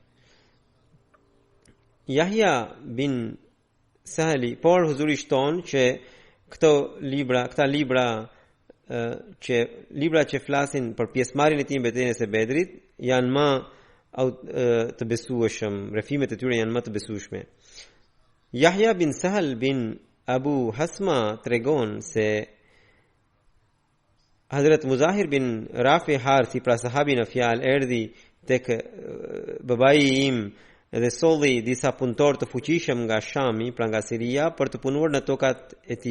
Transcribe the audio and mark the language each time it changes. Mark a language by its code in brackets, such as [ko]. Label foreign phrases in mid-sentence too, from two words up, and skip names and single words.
[sq] Yahya bin Sahli por huzuri shton që këta libra që flasin për pjesëmarrjen e tij në betejën e Bedrit janë më të besueshëm, refimet e tyre janë më të besueshme. Yahya bin Sahl bin Abu Hasma tregon se Hazrat Muzahir bin Rafi Harthi, pra sahabi në fjalë, erdhi tek babai im dhe solli disa punëtor të fuqishëm nga Shami, pra nga Siria, për të punuar në tokat e tij.